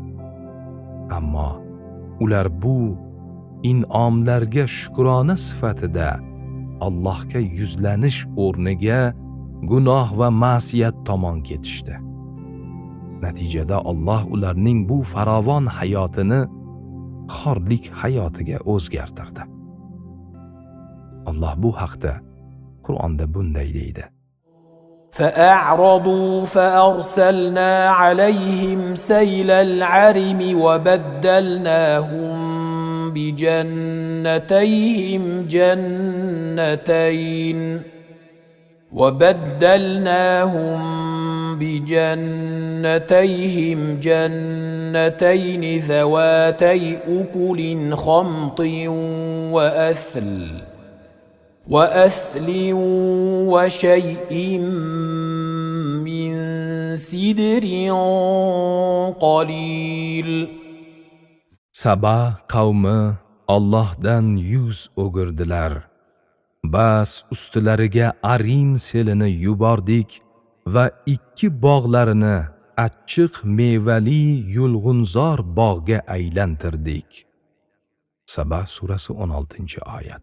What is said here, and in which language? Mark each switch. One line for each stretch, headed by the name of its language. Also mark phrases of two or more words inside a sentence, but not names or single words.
Uzbek: Ammo ular bu in'omlarga shukrona sifatida Allohga yuzlanish o'rniga gunoh va ma'siyat tomon ketishdi. Natijada Alloh ularning bu farovon hayotini xorlik hayotiga o'zgartirdi. Alloh bu haqda Qur'onda bunday deydi:
Arabic: فأعرضوا فأرسلنا عليهم سيل العرم وبدلناهم جنتين ذواتي أكل خمط وأثل وشيء من سدر قليل.
Uzbek: Saba qavmi Allohdan yuz o'girdilar. Bas ustilariga Arim selini yubordik va ikki bog'larini achchiq mevali yulg'unzor bog'ga aylantirdik. Saba surasi 16-oyat.